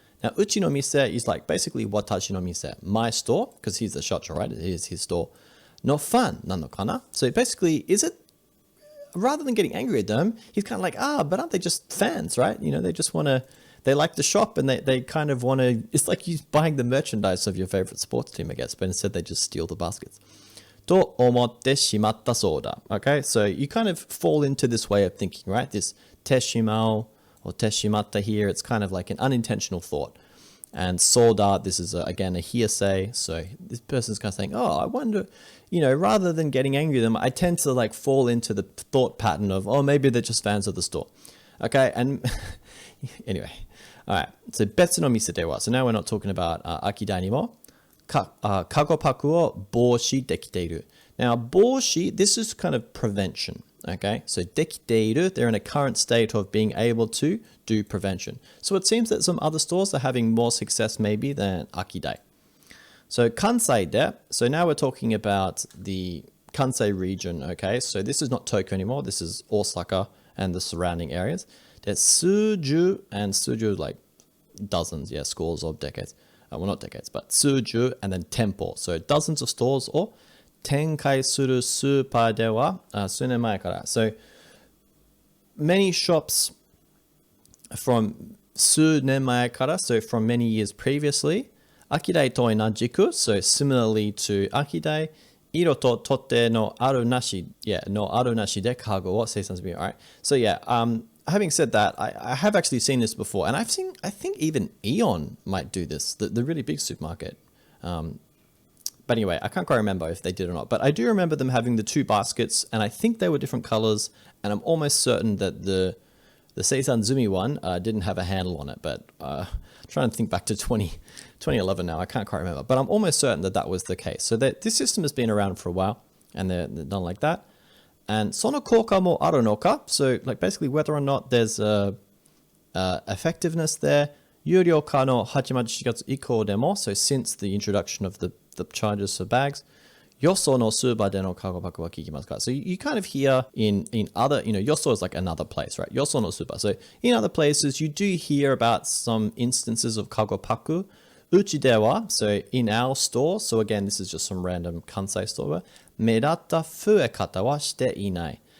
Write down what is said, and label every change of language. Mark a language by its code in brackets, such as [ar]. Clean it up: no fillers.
[en] Now, [ja] uchi no mise [en] is like basically [ja] watashi no mise, [en] my store, because he's the shacho, right? It is his store. [ja] No fan nano kana. [en] So basically, is it, rather than getting angry at them, he's kind of like, but aren't they just fans, right? They just want to, they like the shop and they kind of want to, it's like you buying the merchandise of your favorite sports team, I guess, but instead they just steal the baskets. [ja] と思ってしまったそうだ. [en] Okay, so you kind of fall into this way of thinking, right? This てしまう or てしまった here, it's kind of like an unintentional thought. And soda, this is again a hearsay. So this person's kind of saying, I wonder, rather than getting angry at them, I tend to like fall into the thought pattern of, maybe they're just fans of the store. Okay, and anyway, all right. So [ja] 別の店では, [en] so now we're not talking about Akidai anymore. [ja] カゴパクを防止できている. [en] Now, 防止, this is kind of prevention. Okay, so できている, they're in a current state of being able to do prevention. So it seems that some other stores are having more success maybe than Akidai. So [ja] Kansai de, [en] so now we're talking about the Kansai region. Okay, so this is not Tokyo anymore. This is Osaka and the surrounding areas. There's Suju, and Suju like dozens, scores of decades. Well, not decades, but Suju and then Tempo. So dozens of stores or [ja] 展開するスーパーでは数年前から. [en] So many shops from [ja] 数年前から, [en] so from many years previously, [ja] アキダイと同じく, [en] so similarly to アキダイ, [ja] 色と取っ手のあるなしでカゴを生産する. [en] Alright. So having said that, I have actually seen this before, and I think even Aeon might do this, the really big supermarket. But anyway, I can't quite remember if they did or not, but I do remember them having the two baskets, and I think they were different colors, and I'm almost certain that the Seisan Zumi one didn't have a handle on it, but I'm trying to think back to 2011 now, I can't quite remember, but I'm almost certain that was the case. So this system has been around for a while, and they're done like that. [ja] And その効果もあるのか? [en] So like basically whether or not there's effectiveness there. [ja] 有料化の8月以降でも, [en] so since the introduction of the charges for bags, [ja] よそのスーパーでのカゴパクは聞きますか? [en] So you kind of hear in other, yoso is like another place, right? [ja] よそのスーパー. [en] So in other places, you do hear about some instances of kago paku. [ja] うちでは, [en] so in our store, so again, this is just some random Kansai store, [ja] 目立った増え方はしていない.